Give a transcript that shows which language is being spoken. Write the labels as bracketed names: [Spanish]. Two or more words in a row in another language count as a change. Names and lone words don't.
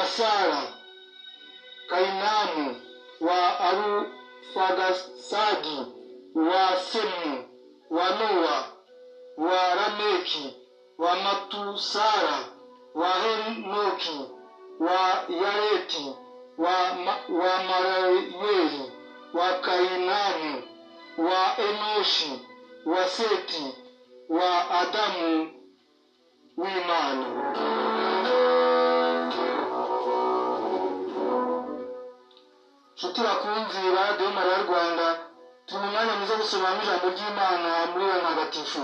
[Kinyarwanda] Sara, Kainamu, wa Arufagasadi, wa Semu, wa Noa, wa Rameki, wa Matusara, wa Henoki, wa Yareti, wa Marayeli, wa Kainamu, wa Enoshi, wa Seti, wa Adamu w'Imana. Nshuti bakunzi ba Radio Mariya Rwanda, turi mu mwanya mwiza gusoma ijambo ry'Imana muri wa ntagatifu.